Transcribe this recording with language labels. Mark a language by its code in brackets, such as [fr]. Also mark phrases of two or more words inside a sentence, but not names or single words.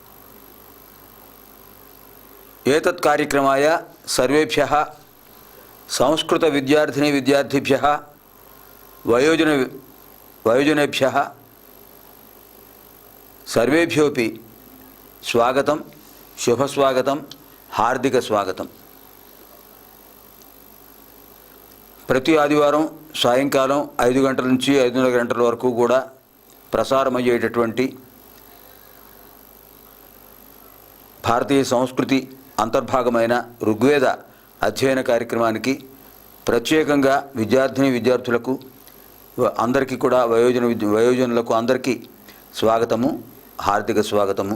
[sa] एतत् कार्यक्रमाय सर्वेभ्यः संस्कृत विद्यार्थिनी विद्यार्थिभ्यः वयोजनेभ्यः सर्वेभ्योऽपि स्वागतं, शुभस्वागतं, हार्दिक स्वागतं. [te] ప్రతి ఆదివారం సాయంకాలం 5 గంటల నుంచి 5:30 గంటల వరకు కూడా ప్రసారమయ్యేటటువంటి భారతీయ సంస్కృతి అంతర్భాగమైన ఋగ్వేద అధ్యయన కార్యక్రమానికి ప్రత్యేకంగా విద్యార్థిని విద్యార్థులకు అందరికీ కూడా వయోజనులకు అందరికీ స్వాగతము, హార్దిక స్వాగతము.